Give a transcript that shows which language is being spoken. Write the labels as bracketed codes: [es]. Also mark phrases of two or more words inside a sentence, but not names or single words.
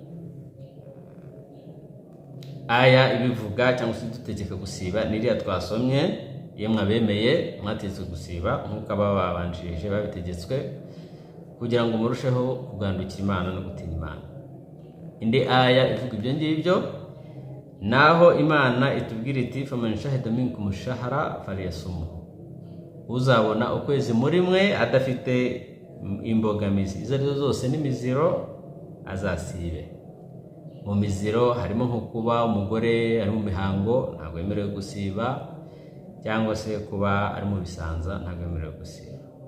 [rw] Aya ibivuga cyangwa se dutegeka gusiba niriya twasomye, yemwe abemeye mwategetswe gusiba nk'uko ababanjirije babitegetswe, kugira ngo murusheho kugandukira Imana no gutinya Imana. Indi aya ivuga ibyo ngibyo, naho Imana itubwira iti [ar] فمن شهد منكم الشهر فليصمه, [rw] uzabona ukwezi muri mwe adafite imbogamizi izo arizo zose n'imiziro azasibe. Mu miziro harimo nko kuba umugore ari mu mihango ntabwo yemerewe gusiba, cyangwa se kuba ari mu bisanza ntabwo yemerewe gusiba.